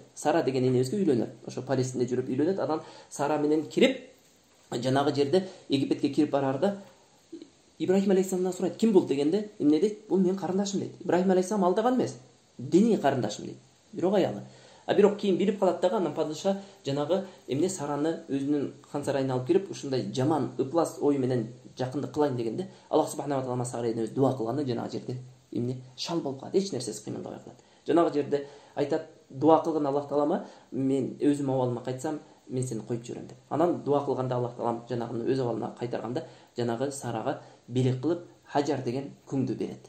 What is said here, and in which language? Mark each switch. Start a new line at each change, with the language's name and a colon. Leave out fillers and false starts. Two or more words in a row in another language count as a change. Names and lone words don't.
Kyrgyz: Сара деген энебизге үйлөнөт. Ошо Палестинде жүрүп үйлөнөт. Анан Сара менен кирип, жанагы жерде Египетке кирип барарда Ибрахим алейхисаламдан сурайт, ким бул дегенде, эмне дейт? Бул менин карындашым дейт. Ибрахим алейхисалам алдаган эмес. Диний карындашым дейт. Бирок аялы. Бирок кийин билип калат дагы, анан падыша жанагы эмне Сараны өзүнүн хан сарайына алып кирип, ушундай жаман ыплас ой менен жакындык кылайын дегенде, Аллах
Arabic: سبحانه وتعالى
Kyrgyz: Сарайына өз дуа кылганда жанагы жерде эмне шал болуп калат, эч нерсеси кыймылдабай калат. Жанагы жерде айтат, дуа кылган Аллах таалама, мен өзүм абалыма кайтсам, мен сени коюп жиберем деп. Анан дуа кылганда Аллах таалам жанагыны өз абалына кайтарганда, жанагы Сарага белек кылып Хажар деген күңдү берет.